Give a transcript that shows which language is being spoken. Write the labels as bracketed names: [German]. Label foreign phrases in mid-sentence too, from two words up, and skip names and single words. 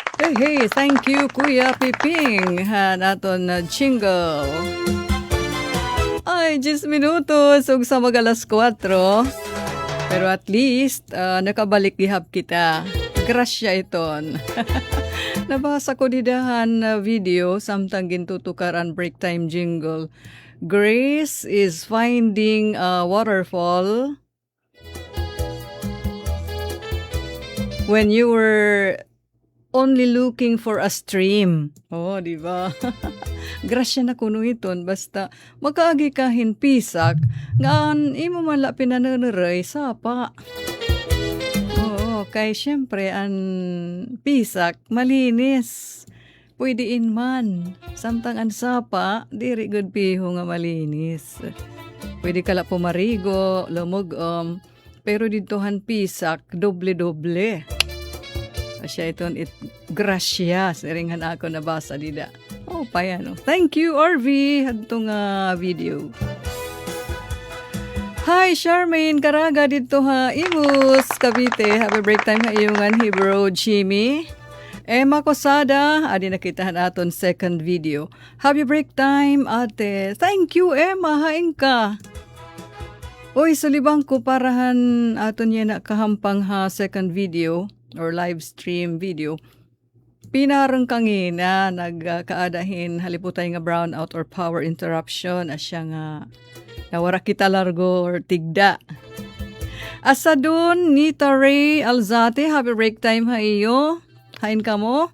[English] Hey, thank you [Waray] Kuya Piping. Naton na jingle. Ay, 10 minutos ug sa mag-alas 4. Pero at least nakabalik gihap kita. Grasya iton. Nabasa ko didahan na video samtang gintutukaran [English] break time jingle. Grace is finding a waterfall when you were only looking for a stream. [Waray] Oh, di ba? Grasya na kuno iton basta makaagi kahin pisak ngan imo man la pinananuray sapa. Oo, kay syempre ang pisak malinis. Pwede man. Samtang ang sapa, diri good piho nga malinis. Pwede kala pumarigo, lumugom, pero ditohan pisak, doble-doble. Asya iton grasya. Siringan ako nabasa dida. Oh, payano. [English] Thank you, RV. [Waray] Hadto nga video. Hi, Charmaine. Karaga dito ha. Imus, Cavite. [English] Happy break time [Waray] ha iyongan [English] Hebrew Jimmy. [Waray] Emma Cosada, adi nakitahan aton [English] second video. Happy break time, ate. Thank you, Emma. [Waray] Haing ka. Uy, sulibang ko parahan aton yan na kahampang ha [English] second video [Waray] or [English] live stream video. [Waray] Pinarang kangina, nagkaadahin haliputay nga brownout or [English] power interruption. [Waray] Asya nga, nawara kita largo or tigda. Asa dun, Nita Ray Alzate, [English] happy break time [Waray] ha iyo. Hain ka mo?